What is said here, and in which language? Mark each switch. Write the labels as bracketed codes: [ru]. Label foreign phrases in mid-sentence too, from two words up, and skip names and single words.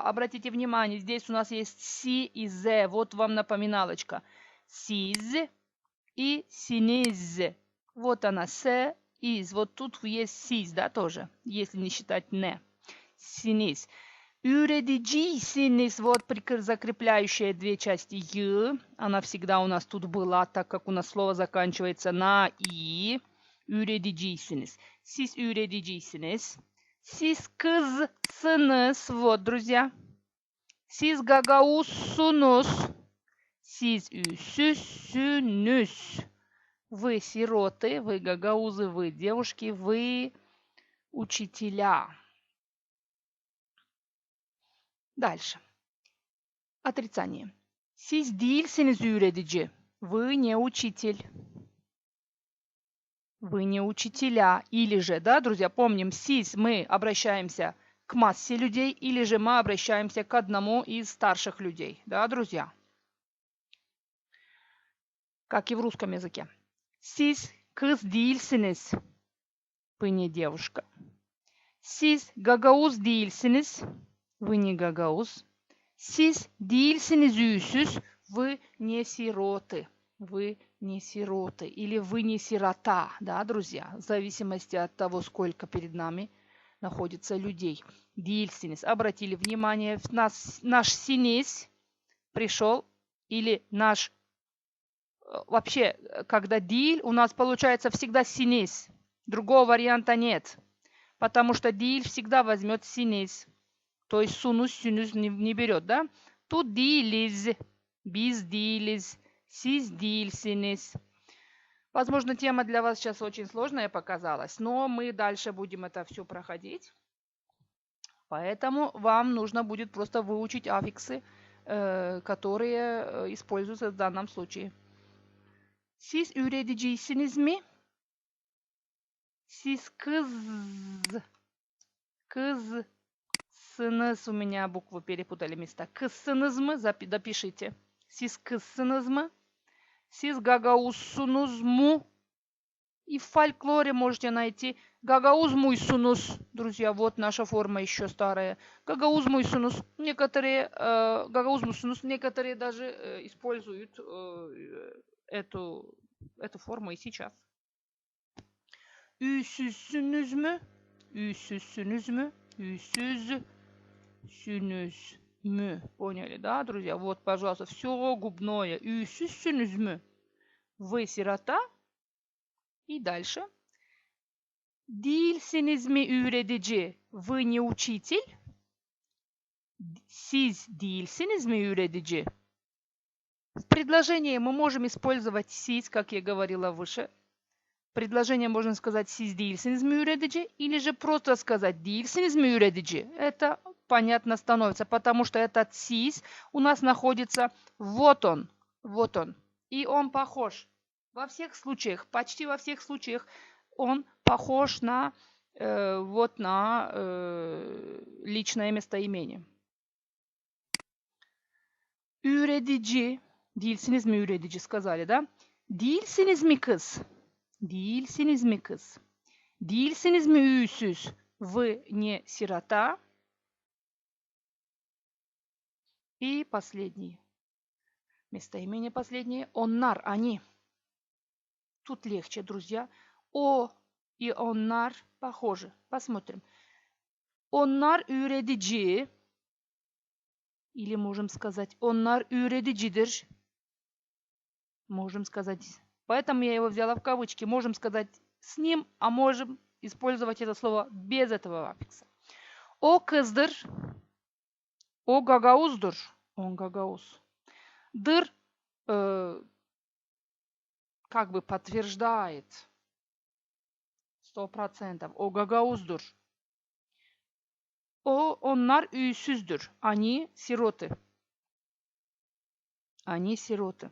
[ru] Обратите внимание, здесь у нас есть си и зе. Вот вам напоминалочка. Siz и siniz. Вот она, с, из. Вот тут есть сиз, да, тоже, если не считать не. [gag] Синиз. Üreticiysiniz. [ru] Вот закрепляющая две части й. Она всегда у нас тут была, так как у нас слово заканчивается на и. [gag] Üreticiysiniz. Siz üreticiysiniz. Siz kızsınız. [ru] Вот, друзья. [gag] Siz gagauzsunuz. Siz üsüzsünüz. [ru] Вы сироты, вы гагаузы, вы девушки, вы учителя. Дальше. Отрицание. [gag] Siz değilsiniz öğretici. [ru] Вы не учитель. Вы не учителя. Или же, да, друзья, помним, siz мы обращаемся к массе людей, или же мы обращаемся к одному из старших людей. Да, друзья? Как и в русском языке. [gag] Siz kız değilsiniz. [ru] Вы не девушка. [gag] Siz gagauz değilsiniz. [ru] Вы не гагауз. [gag] Siz değilsiniz üysüz. [ru] Вы не сироты. Вы не сироты. Или вы не сирота. Да, друзья? В зависимости от того, сколько перед нами находится людей. [gag] Değilsiniz. [ru] Обратили внимание, наш синес пришел. Или наш... Вообще, когда değil, у нас получается всегда синес. Другого варианта нет. Потому что değil всегда возьмет синес. То есть сунус, синус не берет, да? [gag] Тут değiliz, biz değiliz, siz değilsiniz. [ru] Возможно, тема для вас сейчас очень сложная показалась, но мы дальше будем это все проходить. Поэтому вам нужно будет просто выучить аффиксы, которые используются в данном случае. [gag] Siz üreticisiniz mi? Siz kızsınız. [ru] У меня буквы перепутали места. [gag] Kızsınız mı? [ru] Допишите. [gag] Siz kızsınız mı? Siz gagauzsunuz mu? [ru] И в фольклоре можете найти гагаузмуйсунус. Друзья, вот наша форма еще старая. [gag] Гагаузмуйсунус. [ru] Некоторые гагаузмуйсунус, некоторые даже используют эту форму и сейчас. [gag] Üsüzsünüz mü? Üsüzsünüz mü? Üsüzsünüz mü? [ru] Поняли, да, друзья? Вот, пожалуйста, все губное. [gag] Üsüzsünüz mü? [ru] Вы сирота? И дальше. [gag] Değilsiniz mi öğretici? [ru] Вы не учитель? [gag] Siz değilsiniz mi öğretici? [ru] В предложении мы можем использовать siz, как я говорила выше. Предложение можно сказать [gag] siz değilsiniz mi öğretici, [ru] или же просто сказать [gag] değilsiniz mi öğretici. [ru] Это понятно становится, потому что этот siz у нас находится вот он. И он похож. Во всех случаях, почти во всех случаях он похож на личное местоимение. [gag] Öğretici. Değilsiniz mi öğretici [ru] сказали, да? [gag] Değilsiniz mi kız? Değilsiniz mi kız? Değilsiniz mi üysüz? [ru] Вы не сирота. И последний. Местоимение последнее. Onlar, они. Тут легче, друзья. О и onlar похожи. Посмотрим. [gag] Onlar öğretici. [ru] Или можем сказать, [gag] onlar öğreticidir. [ru] Можем сказать. Поэтому я его взяла в кавычки. Можем сказать с ним, а можем использовать это слово без этого аффикса. [gag] O kızdır. O gagauzdur. [ru] Он гагауз. Дыр как бы подтверждает 100%. [gag] O gagauzdur. Onlar üysüzdür. [ru] Они сироты. Они сироты.